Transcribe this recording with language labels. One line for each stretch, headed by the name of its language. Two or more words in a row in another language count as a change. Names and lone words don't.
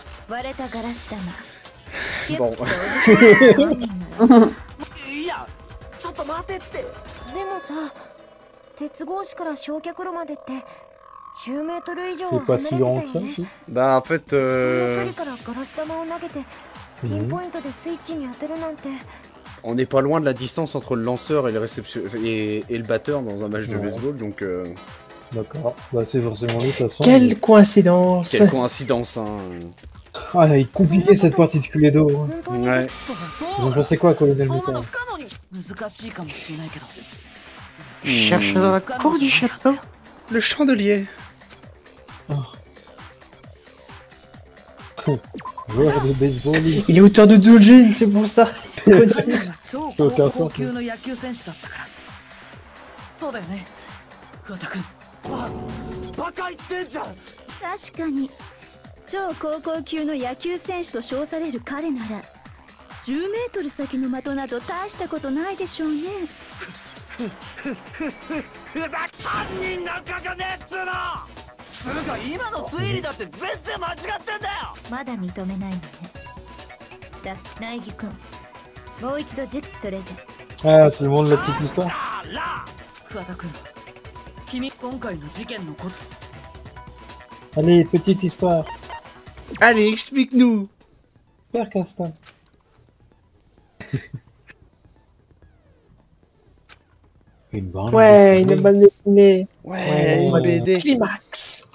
French: Bon.
Japanese: いやちょっと待てって。でもさ鉄格子から焼却炉までって10メートル以上離れてたよね。
French: Bah en fait
Japanese: そんな距離からガラス玉を投げてピンポイントでスイッチに当てるなんて。
French: on n'est pas loin de la distance entre le lanceur et le réception et le batteur dans un match de baseball, donc. D'accord. Bah c'est forcément lui de toute façon. Quelle coïncidence! Quelle coïncidence, hein. Ah, il est compliqué cette partie de Cluedo. Ouais. Vous en pensez quoi, Colonel Metal? Cherche dans la cour du château. Le chandelier. Joueur de baseball. Il est auteur de Doujin, c'est pour ça. C'est aucun sens.
Japanese: そうだよね。桑田君。バカ言ってんじゃん。確かに超高校級の野球選手と称される彼なら10メートル先の的など大したことないでしょうね。犯人なんかじゃねえっつうの。つうか今の推理だって全然間違ってんだよ。まだ認めないのね。だ、苗木君。もう一度それで。
French: Ah, c'est le monde de la petite histoire.
Japanese: 桑田君、君今回の事件のこと。
French: Allez, petite histoire. Allez, explique-nous. Père Castin. Une bande. Ouais, une bande dessinée. Ouais, une BD. Climax.